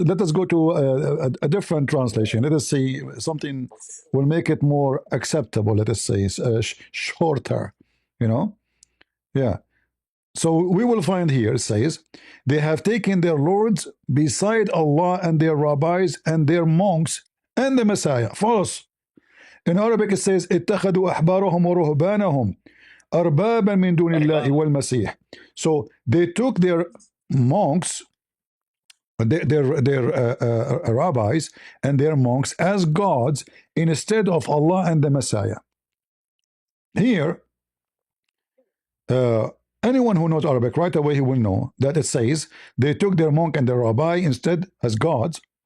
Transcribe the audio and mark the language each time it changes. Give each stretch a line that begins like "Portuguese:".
English: Let us go to a different translation. Let us see something will make it more acceptable. Let us say shorter, you know? Yeah. So we will find here, it says, they have taken their lords beside Allah and their rabbis and their monks and the Messiah. False. In Arabic it says,
Arabic: اتخذوا أحبارهم ورهبانهم أربابا من دون الله والمسيح.
English: So they took their monks, their rabbis and their monks as gods instead of Allah and the Messiah. Here, anyone who knows Arabic right away, he will know that it says they took their monk and their rabbi instead as gods,